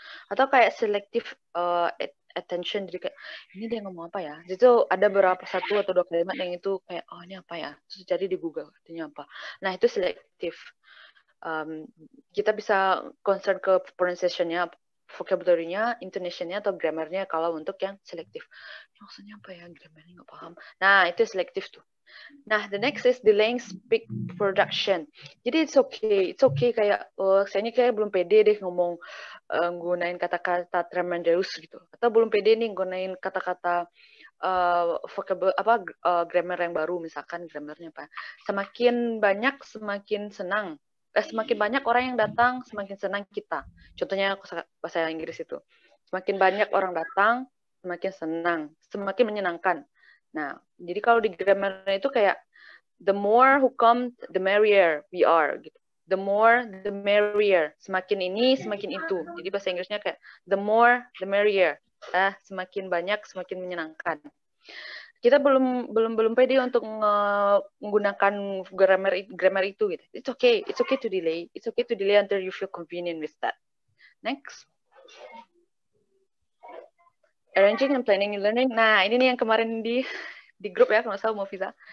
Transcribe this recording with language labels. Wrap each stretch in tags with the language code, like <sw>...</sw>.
<id>Atau kayak selective attention. Jadi kayak, ini dia ngomong apa ya? Itu ada beberapa satu atau dua kalimat yang itu kayak, oh ini apa ya? Terus cari di Google, artinya apa. Nah, itu selective. Kita bisa concern ke pronunciation-nya, vocabulary-nya, intonation-nya, atau grammar-nya kalau untuk yang selektif. Maksudnya apa ya? Grammar-nya nggak paham. Nah, itu selektif tuh.</id> <en>Nah, the next is delaying speak production.</en> <id>Jadi</id> <en>it's okay</en> <id>kayak saya ini kayak belum pede deh ngomong gunain kata-kata tremendous gitu, atau belum pede nih gunain kata-kata vocabulary grammar yang baru, misalkan grammarnya apa. Semakin banyak semakin senang. Semakin banyak orang yang datang semakin senang kita. Contohnya bahasa Inggris itu. Semakin banyak orang datang semakin senang, semakin menyenangkan. Nah, jadi kalau di grammar itu kayak</id> <en>the more who come, the merrier we are</en> <id>gitu.</id> <en>The more, the merrier.</en> <id>Semakin ini, semakin itu. Jadi bahasa Inggrisnya kayak</id> <en>the more, the merrier.</en> <id>Semakin banyak, semakin menyenangkan. Kita belum pede untuk menggunakan grammar itu gitu.</id> <en>It's okay to delay. It's okay to delay until you feel convenient with that. Next. Arranging and planning and learning.</en> <id>Nah, ini nih yang kemarin di grup ya, kalau nggak salah Mofiza.</id>